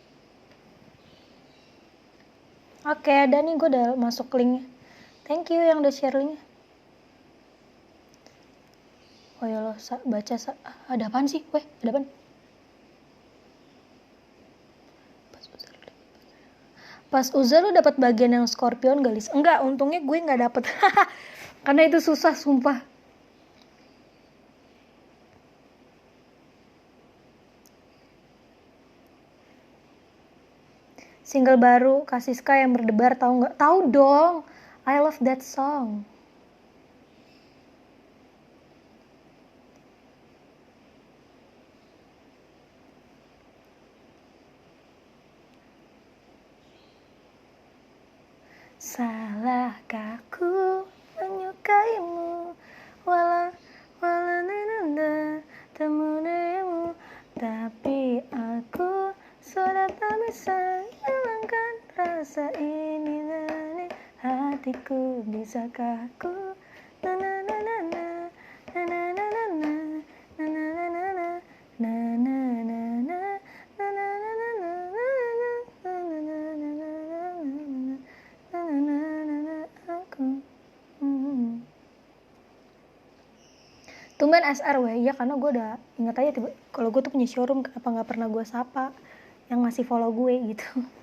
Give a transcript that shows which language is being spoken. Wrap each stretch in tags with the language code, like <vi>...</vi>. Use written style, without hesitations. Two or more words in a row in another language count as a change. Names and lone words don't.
<id>Oke, ada nih, gue udah masuk linknya.</id> <en>Thank you</en> <id>yang udah share linknya. Oh ya lo, baca ada apaan sih? Weh, ada apaan? Pas Uza lu dapat bagian yang Scorpion galis? Enggak, untungnya gue nggak dapet. Karena itu susah, sumpah. Single baru Kasiska yang berdebar, tahu nggak? Tahu dong,</id> <en>I love that song. Salahkah ku menyukaimu, wala nanda temu dirimu, tapi aku sudah tak bisa hilangkan rasa ini dari hatiku. Bisakah ku na na na na na na na na na na na na na na na na. Tumben SR ya, karena gue udah inget aja kalau gue tuh punya showroom, kenapa nggak pernah gue sapa yang masih follow gue gitu.</en>